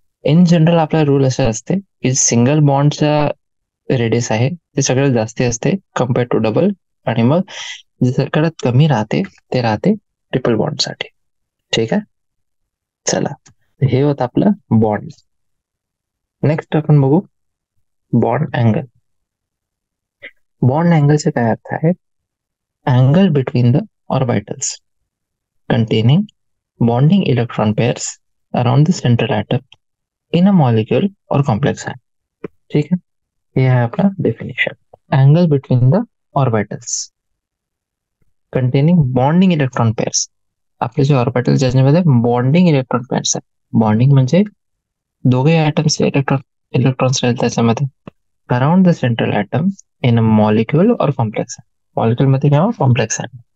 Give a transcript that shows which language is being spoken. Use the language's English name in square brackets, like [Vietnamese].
[Marathi] In general आपला rule असे असते की सिंगल बॉन्डचा रेडियस आहे ते सगळ्यात जास्त असते कम्पेअर टू डबल, आणि मग जे सगळ्यात कमी राहते ते राहते ट्रिपल बॉन्ड साठी. ठीक आहे. चला, हे होत आपलं बॉन्ड. नेक्स्ट आपण बघू बॉन्ड अँगल. बॉन्ड अँगलचे काय अर्थ आहे? [English] Angle between the orbitals containing bonding electron pairs around the central atom in a molecule or complex ion. [Hindi] ठीक है, ये है अपना definition. [English] Angle between the orbitals containing bonding electron pairs. [Marathi] आपले जे ऑर्बिटल ज्याच्यामध्ये बॉन्डिंग इलेक्ट्रॉन पेअर्स आहे. Bonding म्हणजे दोघे ऍटम्स इलेक्ट्रॉन्स राहील त्याच्यामध्ये [English] around the central atom in a molecule [Marathi] और कॉम्प्लेक्स. मॉलिक्यूल मध्ये किंवा कॉम्प्लेक्स आहे.